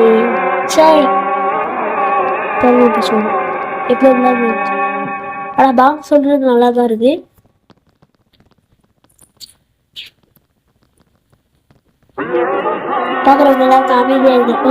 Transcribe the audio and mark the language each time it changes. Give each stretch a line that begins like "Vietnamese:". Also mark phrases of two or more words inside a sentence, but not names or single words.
Indonesian: Say. Tunggu di sini. Itu lagi. Ada bang
Tamil: சொல்றது நல்லா தான் இருக்கு. பாக்குறவங்க எல்லாம் அமைதியா இருக்கு.